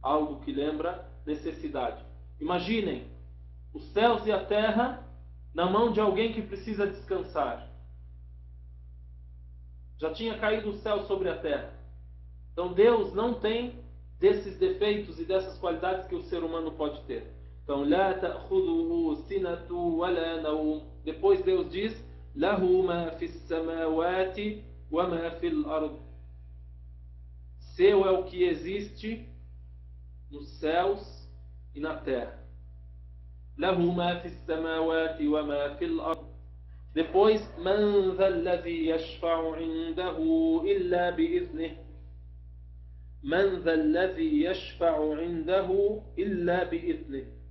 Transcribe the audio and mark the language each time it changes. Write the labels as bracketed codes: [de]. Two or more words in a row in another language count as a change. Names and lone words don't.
[pt] algo que lembra necessidade. Imaginem os céus e a terra na mão de alguém que precisa descansar. Já tinha caído o céu sobre a terra. Então Deus não tem desses defeitos e dessas qualidades que o ser humano pode ter. Então, [ar] لا تأخذه سنة ولا نوم. [pt] Depois Deus diz: [ar] له ما في السماوات وما في الأرض. [pt] Seu é o que existe nos céus e na terra. [ar] له ما في السماوات وما في الأرض. Depois, من ذا الذي يشفع عنده إلا بإذنه. من ذا الذي يشفع عنده إلا بإذنه.